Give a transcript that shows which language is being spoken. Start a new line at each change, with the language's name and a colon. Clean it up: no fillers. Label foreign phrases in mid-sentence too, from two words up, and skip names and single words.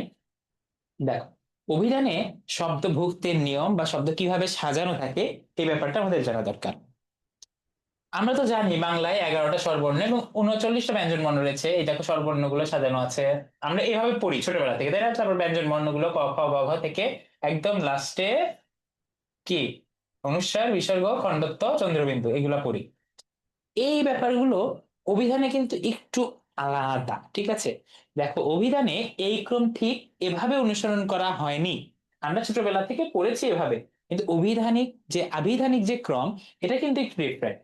Bangla: দেখো, অভিধানে শব্দ ভুক্তের নিয়ম বা শব্দ কিভাবে সাজানো থাকে, এই ব্যাপারটা আমাদের জানা দরকার। আমরা তো জানি বাংলায় 11টা স্বরবর্ণ এবং 39টা ব্যঞ্জন বর্ণ রয়েছে, এই দেখো স্বরবর্ণ গুলো সাজানো আছে। আমরা এভাবে পড়ি ছোটবেলা থেকে, তাই না? তারপর ব্যঞ্জন বর্ণ গুলো ক খ গ ঘ থেকে একদম লাস্টে কি অনুস্বার, বিসর্গ, খণ্ডত্ব, চন্দ্রবিন্দু, এগুলা পড়ি। এই ব্যাপারগুলো অভিধানে কিন্তু একটু আলাদা, ঠিক আছে? দেখো, অভিধানে এই ক্রম ঠিক এভাবে অনুসরণ করা হয়নি। আমরা ছোটবেলা থেকে পড়েছি এভাবে, কিন্তু অভিধানিক যে আভিধানিক যে ক্রম, এটা কিন্তু একটু ডিফারেন্ট।